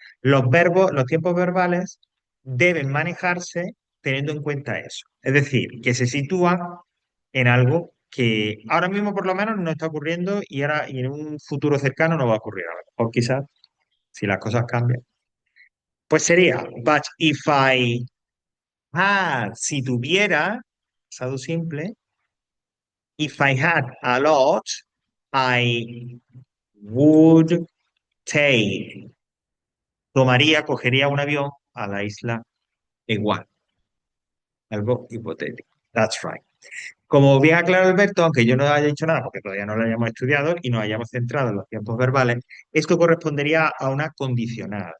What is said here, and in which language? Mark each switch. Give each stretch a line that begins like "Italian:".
Spanish: Los verbos, los tiempos verbales deben manejarse teniendo en cuenta eso. Es decir, que se sitúan en algo que ahora mismo por lo menos no está ocurriendo y en un futuro cercano no va a ocurrir. A lo mejor quizás, si las cosas cambian. Pues sería,
English: but if I had,
Spanish: si tuviera, pasado simple,
English: if I had a lot, I would take.
Spanish: Tomaría, cogería un avión a la isla igual. Algo hipotético.
English: That's right.
Spanish: Como bien aclaró Alberto, aunque yo no haya dicho nada porque todavía no lo hayamos estudiado y nos hayamos centrado en los tiempos verbales, esto correspondería a una condicional.